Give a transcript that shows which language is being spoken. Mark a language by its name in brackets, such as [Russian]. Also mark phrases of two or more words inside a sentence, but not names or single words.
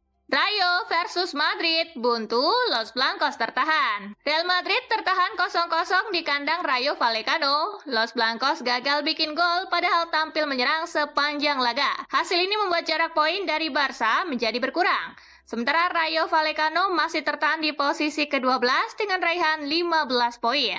[Indonesian] Rayo versus Madrid, buntu, Los Blancos tertahan. Real Madrid tertahan 0-0 di kandang Rayo Vallecano. Los Blancos gagal bikin gol padahal tampil menyerang sepanjang laga. Hasil ini membuat jarak poin dari Barca menjadi berkurang. Sementara Rayo Vallecano masih tertahan di posisi ke-12 dengan raihan 15 poin.